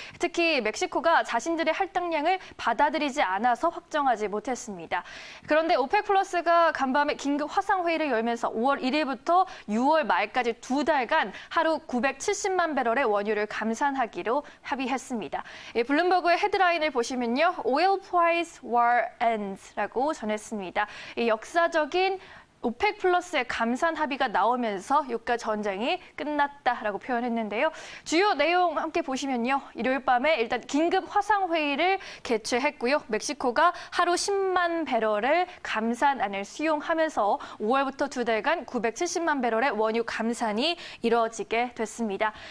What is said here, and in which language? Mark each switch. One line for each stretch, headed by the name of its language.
Korean: 특히 멕시코가 자신들의 할당량을 받아들이지 않아서 확정하지 못했습니다. 그런데 오펙 플러스가 간밤에 긴급 화상회의를 열면서 5월 1일부터 6월 말까지 두 달간 하루 970만 배럴의 원유를 감산하기로 합의했습니다. 블룸버그의 헤드라인을 보시면요.
English: Oil price war ends
Korean: 라고 전했습니다. 역사적인 오펙 플러스의 감산 합의가 나오면서 유가 전쟁이 끝났다라고 표현했는데요. 주요 내용 함께 보시면요. 일요일 밤에 일단 긴급 화상회의를 개최했고요. 멕시코가 하루 10만 배럴의 감산안을 수용하면서 5월부터 두 달간 970만 배럴의 원유 감산이 이뤄지게 됐습니다.